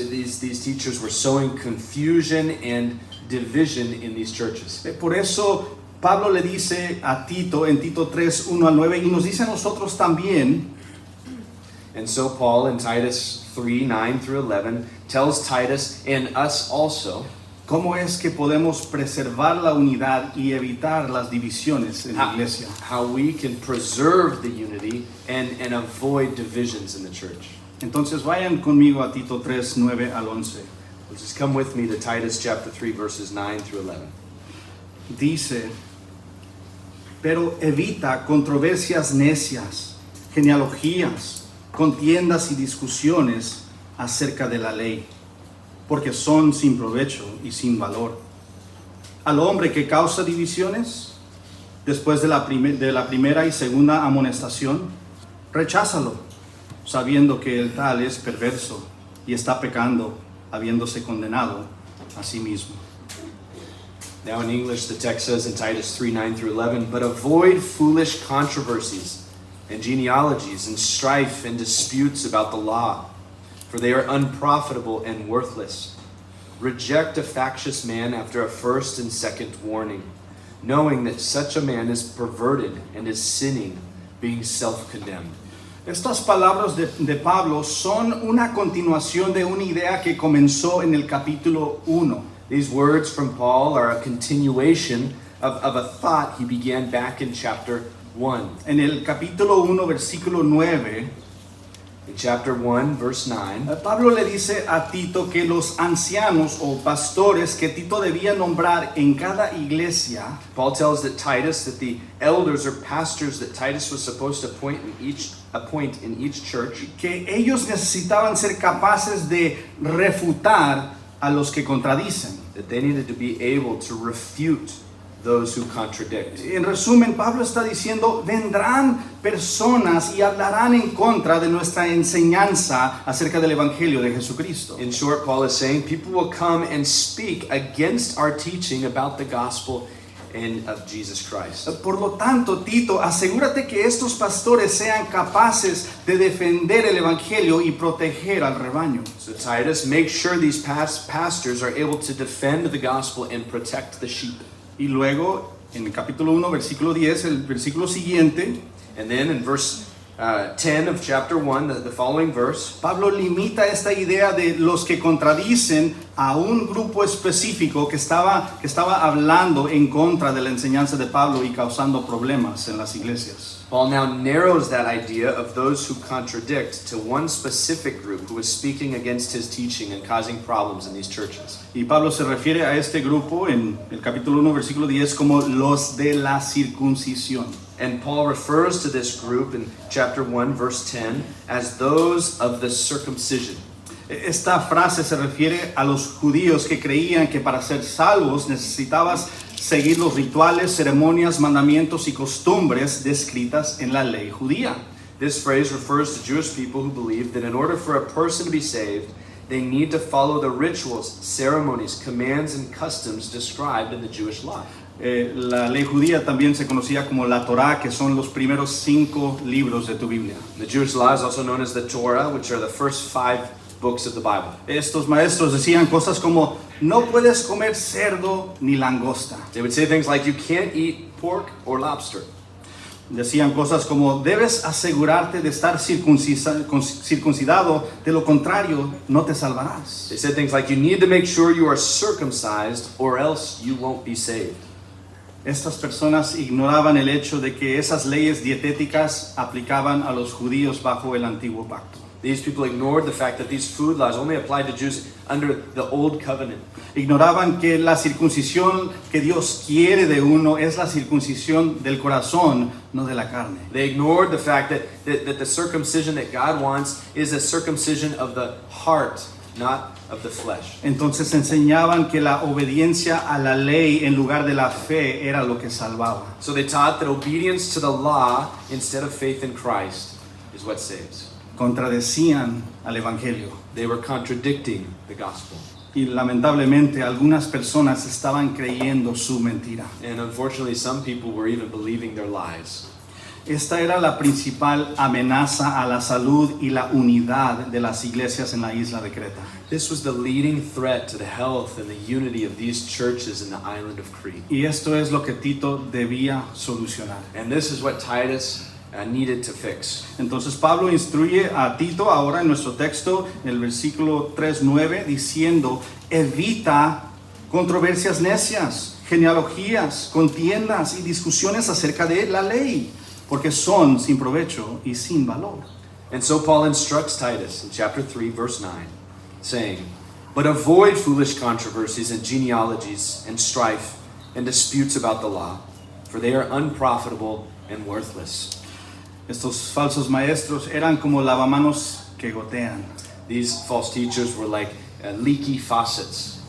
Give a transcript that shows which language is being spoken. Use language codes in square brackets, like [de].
[en] These teachers were sowing confusion and division in these churches. [es] Por eso Pablo le dice a Tito en Tito 3, 1 al 9, y nos dice a nosotros también. [en] And so Paul in Titus 3, 9 through 11 tells Titus and us also [es] ¿Cómo es que podemos preservar la unidad y evitar las divisiones en la iglesia? [en] how we can preserve the unity and avoid divisions in the church. [es] Entonces vayan conmigo a Tito 3, 9 al 11. [en] Just come with me to Titus chapter 3 verses 9 through 11. [es] Dice, pero evita controversias necias, genealogías, contiendas y discusiones acerca de la ley, porque son sin provecho y sin valor. Al hombre que causa divisiones, después de la primera y segunda amonestación, recházalo, sabiendo que el tal es perverso y está pecando, habiéndose condenado a sí mismo. [en] Now in English the text says in Titus 3, 9 through 11, but avoid foolish controversies and genealogies and strife and disputes about the law, for they are unprofitable and worthless. Reject a factious man after a first and second warning, knowing that such a man is perverted and is sinning, being self-condemned. [es] Estas palabras de Pablo son una continuación de una idea que comenzó en el capítulo 1. [en] These words from Paul are a continuation of a thought he began back in chapter 1. [es] En el capítulo 1, versículo 9, [en] In chapter 1, verse 9, [es] Pablo le dice a Tito que los ancianos o pastores que Tito debía nombrar en cada iglesia, [en] Paul tells that Titus, that the elders or pastors that Titus was supposed to appoint in each church, [es] que ellos necesitaban ser capaces de refutar a los que contradicen. [en] that they needed to be able to refute those who contradict. [es] En resumen, Pablo está diciendo, vendrán personas y hablarán en contra de nuestra enseñanza acerca del Evangelio de Jesucristo. [en] In short, Paul is saying people will come and speak against our teaching about the gospel and of Jesus Christ. [es] Por lo tanto, Tito, asegúrate que estos pastores sean capaces de defender el Evangelio y proteger al rebaño. [en] So Titus, make sure these pastors are able to defend the gospel and protect the sheep. [es] Y luego, en el capítulo 1, versículo 10, el versículo siguiente, [en] And then in verse 10 of chapter 1, the following verse, [es] Pablo limita esta idea de los que contradicen a un grupo específico que estaba hablando en contra de la enseñanza de Pablo y causando problemas en las iglesias. [en] Paul now narrows that idea of those who contradict to one specific group who is speaking against his teaching and causing problems in these churches. [es] Y Pablo se refiere a este grupo en el capítulo 1, versículo 10 como los de la circuncisión. [en] And Paul refers to this group in chapter 1, verse 10, as those of the circumcision. [es] Esta frase se refiere a los judíos que creían que para ser salvos necesitabas seguir los rituales, ceremonias, mandamientos y costumbres descritas en la ley judía. [en] This phrase refers to Jewish people who believed that in order for a person to be saved, they need to follow the rituals, ceremonies, commands, and customs described in the Jewish law. [es] La ley judía también se conocía como la Torá, que son los primeros 5 libros de tu Biblia. [en] The Jewish law is also known as the Torah, which are the first 5 books of the Bible. [es] Estos maestros decían cosas como, no puedes comer cerdo ni langosta. [en] They would say things like, you can't eat pork or lobster. [es] Decían cosas como, debes asegurarte de estar circuncidado, de lo contrario, no te salvarás. [en] They said things like, you need to make sure you are circumcised or else you won't be saved. [es] Estas personas ignoraban el hecho de que esas leyes dietéticas aplicaban a los judíos bajo el antiguo pacto. [en] These people ignored the fact that these food laws only applied to Jews under the old covenant. [es] Ignoraban que la circuncisión que Dios quiere de uno es la circuncisión del corazón, no de la carne. [en] They ignored the fact that the circumcision that God wants is a circumcision of the heart, not of the flesh. [es] Entonces enseñaban que la obediencia a la ley en lugar de la fe era lo que salvaba. [en] So they taught that obedience to the law instead of faith in Christ is what saves. [es] Contradecían al evangelio. [en] They were contradicting the gospel. [es] Y lamentablemente algunas personas estaban creyendo su mentira. [en] And unfortunately, some people were even believing their lies. [es] Esta era la principal amenaza a la salud y la unidad de las iglesias en la isla de Creta. [en] This was the leading threat to the health and the unity of these churches in the island of Crete. [es] Y esto es lo que Tito debía solucionar. [en] And this is what Titus needed to fix. [es] Entonces Pablo instruye a Tito ahora en nuestro texto, en el versículo 3:9, diciendo, evita controversias necias, genealogías, contiendas y discusiones acerca de la ley, porque son sin provecho y sin valor. [en] And so Paul instructs Titus in chapter 3, verse 9, saying, but avoid foolish controversies and genealogies and strife and disputes about the law, for they are unprofitable and worthless. [es] Estos falsos maestros eran como lavamanos que gotean. [en] These false teachers were like leaky faucets.